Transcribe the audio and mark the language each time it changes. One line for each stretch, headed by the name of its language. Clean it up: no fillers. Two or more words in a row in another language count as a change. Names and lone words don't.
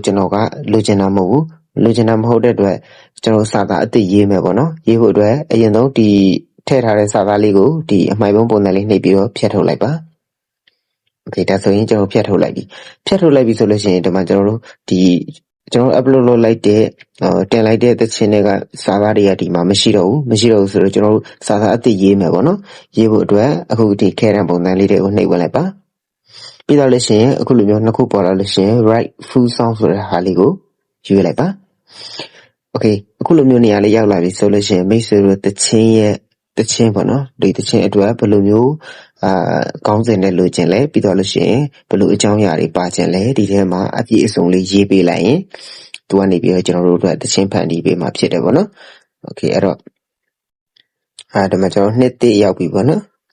Burmese: ကျွန်တော်ကလိုချင်တာမဟုတ်တဲ့အတွက်ကျွန်တော်စာသားအသစ်ရေးမယ်ပေါ့နော်ရေးဖို့အတွက်အရင်ဆုံးဒီထည့်ထားတဲ့စာသားလေးကိုဒီအမှိုက်ပုံးပုံစံလေးနှိပ်ပြီးတော့ဖြတ်ထုတ်လိုက်ပါโอเคဒါဆိုရင်ကျွန်တော်ဖြတ်ထုတ်လိုက်ပြီဆိုလို့ရှိရင် ဒီမှာကျွန်တော်တို့ upload လုပ်လိုက်တဲ့တင်လိုက်တဲ့သချင်းတွေကစာသားတွေကဒီမှာမရှိတော့ဘူးဆိုတော့ကျွန်တော်တို့စာသားအသစ်ရေးမယ်ပေါ့နော်ရေးဖို့အတွက်အခု ဒီခဲတံပုံစံလေးတွေကိုနှိပ်ဝင်လိုက်ပါပြီးတော့လို့ရှိရင်အခုလိုမျိုးနှစ်ခုပေါ်လာလို့ရှိရင်
English: right full sound
Burmese: ဆိုတဲ့ဟာလေးကိုရွေးလိုက်ပါโอเคအခုလိုမျိုးနေရာလေးရောက်လာပြီဆိုလို့ရှိရင်မိတ်ဆွေတို့သချင်းပေါ့နော်ဒီသချင်းအတွက်ဘယ်လိုမျိုးကောင်းစင်နဲ့လိုချင်လဲပြီးတော့လို့ရှိရင်ဘယ်လိုအကြောင်းအရာတွေပါချင်လဲဒီထဲမှာအပြည့်အစုံလေးရေးပေးလိုက်ရင်သူကနေပြီးတော့ကျွန်တော်တို့အတွက်သချင်းဖန်တီးပေးမှာဖြစ်တယ်ပေါ့နော်โอเคအဲ့တော့ဒီမှာကျွန်တော်နှစ်သိရောက်ပြီပေါ့နော်